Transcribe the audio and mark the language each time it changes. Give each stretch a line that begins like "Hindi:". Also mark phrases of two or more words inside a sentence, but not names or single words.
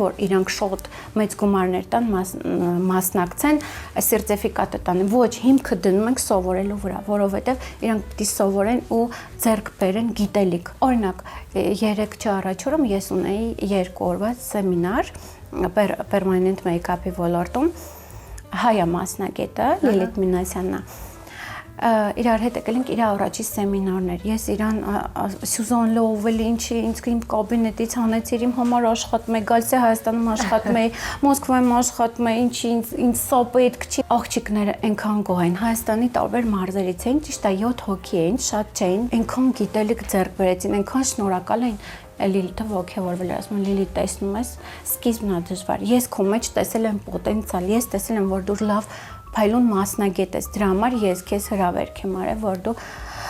Armenian: որ իրանք շատ մեծ գումարներ տան մասնակցեն, սերտիֆիկատը տանեն, ոչ հիմքը դնում ենք սովորելու վրա, որովհետեւ իրանք պիտի սովորեն ու ձեռք բերեն գիտելիք։ Օրինակ 3 առաջ օրը ես ունեի 2 օրվա սեմինար
English: permanent make-up-
Armenian: ի ոլորտում հայա մասնագետը Լիլիթ Մինասյանն իրար հետ եկել ենք իր առաջի սեմինարներ։ Ես իրան Սյուզան լովել ինչի ինձ իմ կաբինետից հանեցիր իմ համար աշխատում է, գալիս է Հայաստանում աշխատում է, Մոսկվայում աշխատում է, ինչի ինձ սա պետք չի։ Աղջիկները այնքան գոհ են, Հայաստանի տարբեր մարզերից են, ճիշտ է 7 հոգի էին, շատ չէին, այնքան գիտելիք ձեռք բերեցին, այնքան շնորհակալ էին։ Լիլիթը ոգևորվել էր, ասում Լիլիթ տեսնում ես, սկիզբն է դժվար։ Ես քո մեջ տեսել եմ պոտենցիալ, ես տեսել եմ, որ դու լավ փայլուն մասնագետ ես, դրա համար ես քեզ հրավերք եմ արել, որ դու